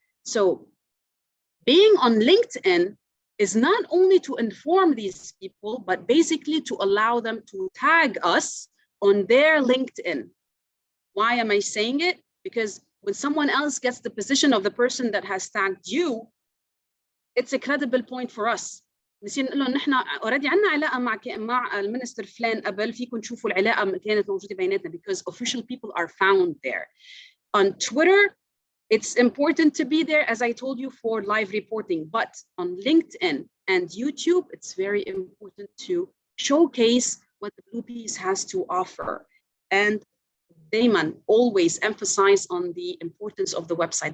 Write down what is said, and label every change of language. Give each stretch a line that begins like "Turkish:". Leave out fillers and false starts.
English: So being on LinkedIn is not only to inform these people, but basically to allow them to tag us on their LinkedIn. Why am I saying it? Because when someone else gets the position of the person that has tagged you, it's a credible point for us.
Arabic: نسينا نقول لهم نحن already عندنا علاقة مع المينستر فلان قبل، فيكم تشوفوا العلاقة كانت موجودة بيناتنا
English: because official people are found there. On Twitter, it's important to be there, as I told you, for live reporting, but on LinkedIn and YouTube, it's very important to showcase what the Blue Peace has to offer. And Damon always emphasize on the importance of the website.